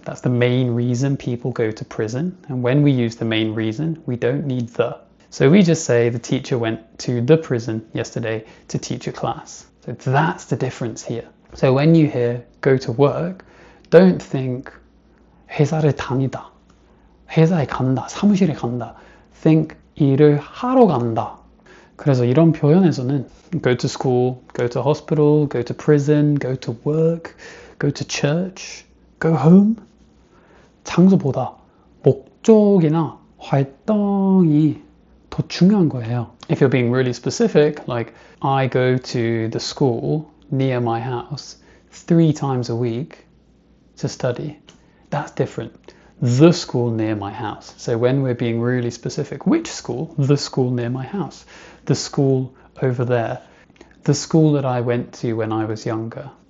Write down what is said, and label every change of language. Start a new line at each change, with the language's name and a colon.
English: That's the main reason people go to prison. And when we use the main reason, we don't need the. So we just say the teacher went to the prison yesterday to teach a class. So that's the difference here. So when you hear go to work, don't think
Korean: 회사를 다니다, 회사에 간다, 사무실에 간다.
English: Think
Korean: 일을 하러 간다. 그래서 이런 표현에서는
English: go to school, go to hospital, go to prison, go to work, go to church, go home.
Korean: 장소보다 목적이나 활동이 더 중요한 거예요.
English: If you're being really specific, like I go to the school near my house 3 times a week to study, that's different. The school near my house. So when we're being really specific, which school? The school near my house. The school over there. The school that I went to when I was younger.